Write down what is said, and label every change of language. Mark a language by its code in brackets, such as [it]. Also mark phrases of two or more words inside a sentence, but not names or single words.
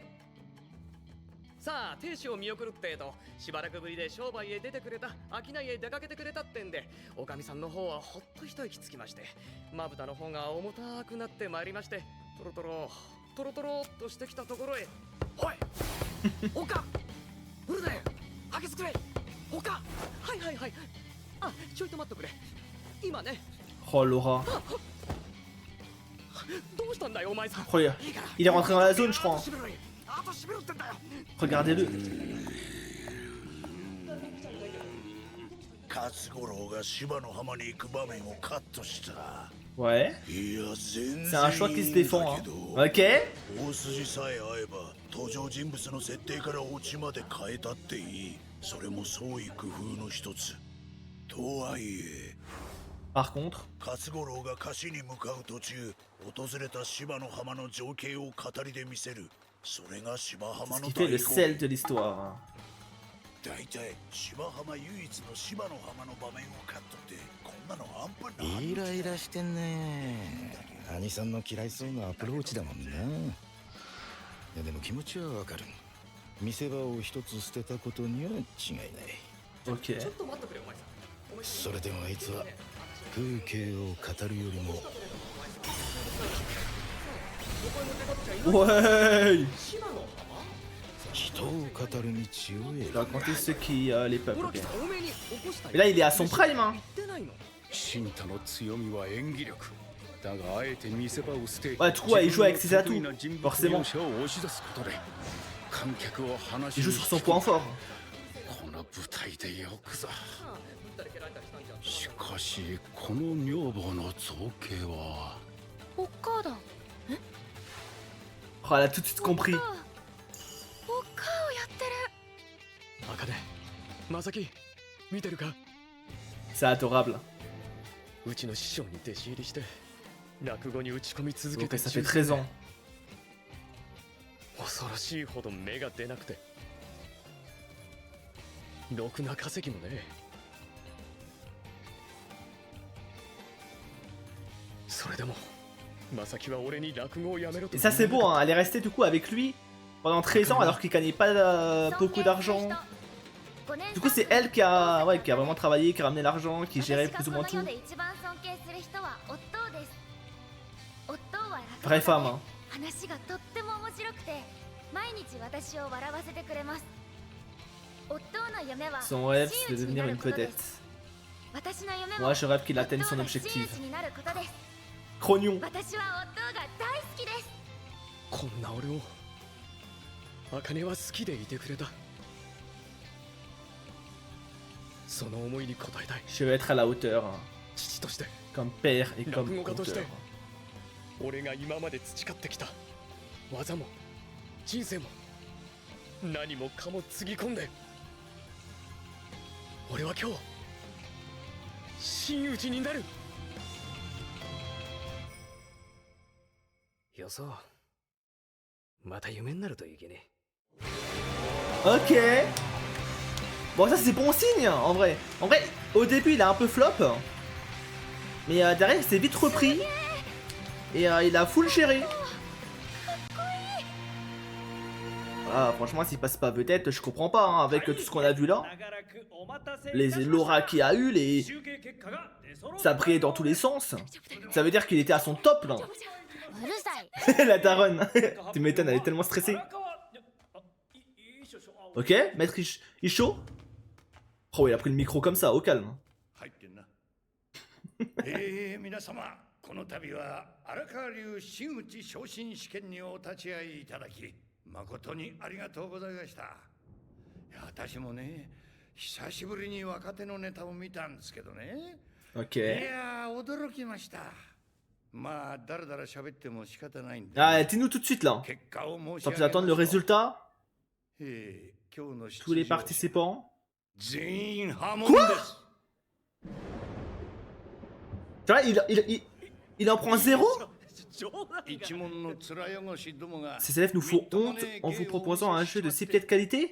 [ja] さあ、亭主を見送るってと、しばらくぶりで商売へ出てくれた、商いへ出かけてくれたってんで、おかみさんの方はほっと一息つきまして、まぶたの方が重たくなってまいりまして、トロトロっとしてきたところへ、おいおかブルデン開けつくれおかはいはいはい。あ、ちょいと待っとくれ。今ね。 [fr] Oh Laura. [ja] どうしたんだよお前さん。 [fr] Oh, il est rentré dans la zone, je crois. Regardez-le. [ja] 勝五郎が芝の浜に行く場面をカットした。 [fr] Ouais. [ja] いや、全 [fr] C'est [ja] 然 [fr] un choix qui se défend. Hein. Ok. [ja] 大筋さえ合えば登場人物の設定からオチまで変えたっていい。それも創意工夫の一つ。とはいえ [fr] Par contre, [ja] 勝五郎が歌詞に向かう途中、訪れた芝の浜の情景を語りで見せる。それが芝 [fr] ce [ja] 浜の [fr] qui fait le [ja] 醍醐 [fr] sel [ja] 味。 [fr] de l'histoire. Hein. [ja] 大体芝浜唯一の芝の浜の場面をカットってこんなの半端ない。イライラしてんね。兄さんの嫌いそうなアプローチだもんな。いやでも気持ちはわかる。見せ場を一つ捨てたことには違いない。 [fr] Ok. [ja] ちょっと待ってくれお前さん。それでもあいつは風景を語るよりも [fr] Ouais. [ja] 人を語る道を選 [fr] Raconter ce qui les peuples. [ja] ほら [fr] Ok. [ja] 来た多めに起こしたい。 [fr] Mais là, il est à son prime. Hein. [ja] 言ってないの。新太の強みは演技力だがあえて見せ場を捨て [fr] Ouais, du coup, ouais, il joue avec ses atouts. [ja] 自分の得意な人物 [fr] Forcément. [ja] 描写を押し出すことで観客を話 [fr] Il [ja] に [fr] joue sur son point fort. [ja] この舞台でよくぞ。ぶったり蹴られたりしたんじゃん。しかしこの女房の造形はお母だ。 [fr] Oh, elle a tout de suite compris. [ja] お母をやってる。あかね、まさき、見てるか。 [fr] C'est adorable. [ja] うちの師匠に弟子入りして落語に打ち込み続け [fr] Ok, [ja] て [fr] ça fait 13 ans. [ja] 恐ろしいほど芽が出なくてろくな稼ぎもね。それでもまさきは俺に落語をやめろと。 [fr] Et ça, c'est beau. Hein. Elle est restée du coup avec lui pendant 13 ans alors qu'il gagnait pas beaucoup d'argent. Du coup, c'est elle qui a vraiment travaillé, qui a ramené l'argent, qui gérait plus ou moins tout. Vraie femme. Hein. [ja] 話がとっても面白くて毎日私を笑わせてくれます。夫の夢は [fr] Son rêve, c'est de devenir une vedette. [ja] 私の夢 [fr] Moi, [ja] も [fr] je rêve qu'il atteigne [ja] 夫 [fr] son [ja] が [fr] objectif. [ja] 真打ちになることです。 [fr] Crognon. [ja] 私は夫が大好きです。こんな俺を茜は好きでいてくれた。その思いに応えたい。 [fr] Je vais être à la hauteur. Hein. [ja] 父として [fr] Comme père et comme Raconte-moi quand auteur. [ja] 俺が今まで培ってきた技も人生も何もかもつぎ込んで俺は今日真打ちになる。よそうまた夢になるといけね。 [fr] Ok. Bon, ça c'est bon signe hein, en vrai. En vrai, au début il a un peu flop. Mais derrière il s'est vite repris. Et il a full géré. Ah, franchement, s'il passe pas vedette, je comprends pas. Hein, avec tout ce qu'on a vu là. Les Laura qu'il a eu, ça brillait dans tous les sens. Ça veut dire qu'il était à son top là. [ja] うるさい。 [fr] La daronne. Tu m'étonnes, elle est tellement stressée. Ok, maître Isho. Oh, il a pris le micro comme ça, au calme. [ja] 入ってんな皆様この度は荒川流真打ち昇進試験にお立ち会いいただき誠にありがとうございました。いや私もね久しぶりに若手のネタを見たんですけどね。 [fr] Ok. [ja] いや驚きました。まあだらだら喋っても仕方ないんで、 [fr] Ah, dis-nous tout de suite là. [ja] 結果を申し [fr] Sans [ja] 上 [fr] plus [ja] げ [fr] attendre le [ja] ますと [fr] résultat. [ja] 今日の [fr] Tous les participants. [ja] 全員破門です。 [fr] Tu vois, il en prend 0. [ja] 一門の面汚しどもが [fr] Ces élèves nous font honte en vous proposant un jeu de si pieds de qualité.